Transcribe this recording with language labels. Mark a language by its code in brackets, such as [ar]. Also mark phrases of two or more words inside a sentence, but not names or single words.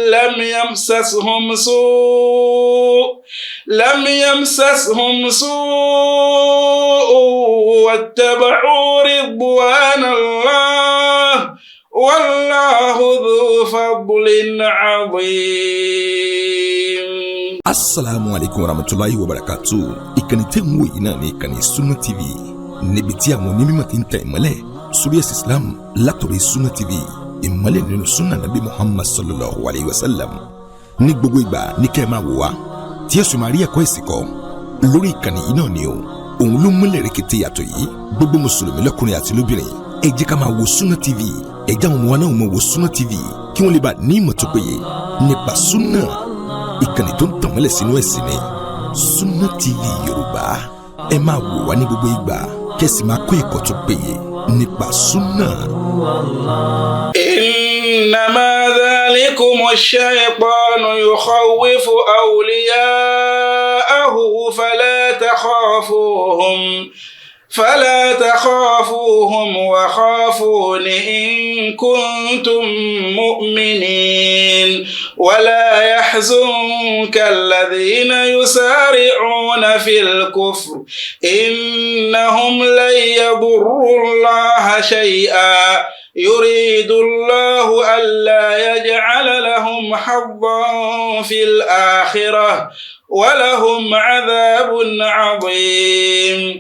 [ar] لم يمسسهم سوء واتبعوا رضوان الله والله ذو فضل عظيم. السلام عليكم ورحمة الله وبركاته. [yo] Ìkànnì tẹ́ ń wò yìí náà ní ìkànnì Sunna TV, níbi tí àwọn onímọ̀ ti ń tẹ ìmọ́lẹ̀ sórí ẹ̀sìn Islam látọ̀rí Sunna TV, ìmọ́lẹ̀ nínú Sunna Nabi Muhammad [ar] صلى الله عليه وسلم. [yo] Ní gbogbo ìgbà ní kẹ́ ẹ máa wò wá tí ẹ sì máa rí ẹ̀kọ́ ẹ̀sìn kọ́ lórí ìkànnì yìí náà ni o. Òun ló múlẹ̀ rẹ̀kẹ̀tẹ̀ yàtọ̀ yìí. Gbogbo mùsùlùmí lọ́kùnrin àti lóbìnrin ẹ jẹ́ ká máa wo Sunna TV, ẹ jẹ́ àwọn ọmọ wa náà máa wo Sunna TV kí wọ́n lè bá ní ìmọ̀ tó péye nípa Sunna. Ìkànnì tó ń tàn mọ́lẹ̀ sínú ẹ̀sìn ni Sunna TV Yorùbá. Ẹ máa wò wá ní gbogbo ìgbà kẹ́sì máa kọ́ ẹ̀kọ́ tó péye nípa Sunna. [ar] إنما ذلكم الشيطان يخوف أولياءه فلا تخافوهم وخافون إن كنتم مؤمنين ولا يحزنك الذين يسارعون في الكفر إنهم لن يضروا الله شيئا يريد الله ألا يجعل لهم حظا في الآخرة ولهم عذاب عظيم.